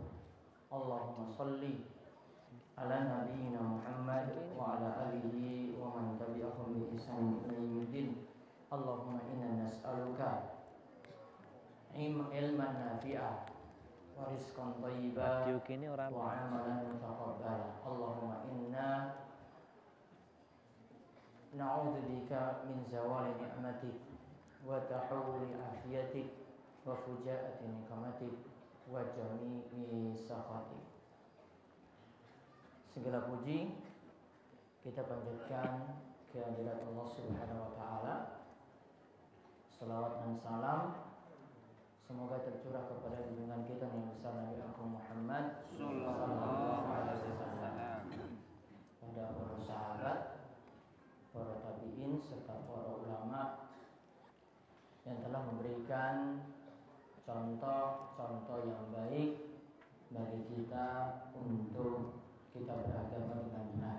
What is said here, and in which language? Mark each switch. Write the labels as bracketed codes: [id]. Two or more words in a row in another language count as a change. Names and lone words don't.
[ar] اللهم صل على نبينا محمد وعلى آله ومن تبعهم بإحسان إلى يوم الدين. اللهم إنا نسألك علما نافعا ورزقا طيبا وعملا متقبلا. اللهم إنا نعوذ بك من زوال نعمتك وتحول عافيتك وفجاءة نقمتك وجميع سخطك. [id] Segala puji kita panjatkan kehadirat Allah [ar] سبحانه وتعالى. [id] Salawat dan salam semoga tercurah kepada junjungan kita yang besar Nabi Agung Muhammad [ar] صلى الله عليه وسلم, [id] pada para sahabat, para tabi'in serta para ulama yang telah memberikan contoh-contoh yang baik bagi kita untuk kita beragama dengan benar.